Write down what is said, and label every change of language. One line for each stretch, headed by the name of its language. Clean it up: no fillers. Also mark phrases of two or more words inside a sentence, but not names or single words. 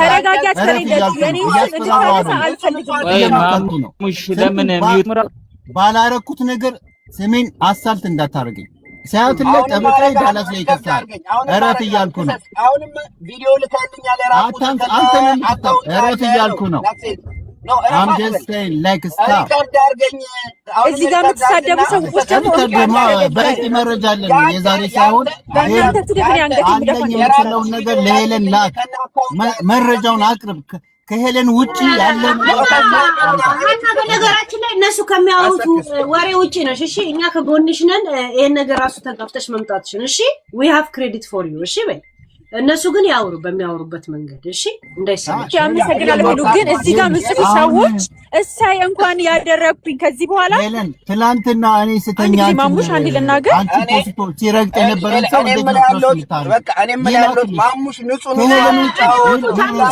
Amharic: ተረጋጋ። የኔ ስም እንድታነሳ አልፈልግም። ለምን ባላረኩት ነገር ስሜን አሳልት እንዳታረገኝ። ሲያትል ላይ ጠበቃዬ ዳላስ ላይ ይከሳል። እረፍ እያልኩ ነው። አሁንም ቪዲዮ ልካልኛል። አንተ ነህ እረፍ እያልኩ ነው።
English: I'm just saying like stop።
Amharic: እዚህ ጋር የምትሳደቡ ሰዎች ደግሞ በቂ መረጃ አለን። የዛሬ ሳይሆን አንደኛ የምትለውን ነገር ለሄለን ላክ፣ መረጃውን አቅርብ። ከሄለን ውጪ ያለ በነገራችን ላይ እነሱ ከሚያወሩት ወሬ ውጪ ነሽ። እሺ እኛ ከጎንሽ ነን። ይሄን ነገር ራሱ ተጋፍተሽ መምጣትሽን እሺ
English: we have credit for you
Amharic: እሺ በይ። እነሱ ግን ያወሩ በሚያወሩበት መንገድ እሺ እንዳይሰማች አመሰግናለሁ። ግን እዚህ ጋር ምጽፉ ሰዎች እሳይ እንኳን ያደረኩኝ ከዚህ በኋላ ሄለን ትላንትና እኔ ስተኛ ማሙሽ አንድ ልናገር አንቺ ፖስቶ ሲረግጥ የነበረን ሰው በቃ እኔም ያለው ማሙሽ ንጹህ ነው።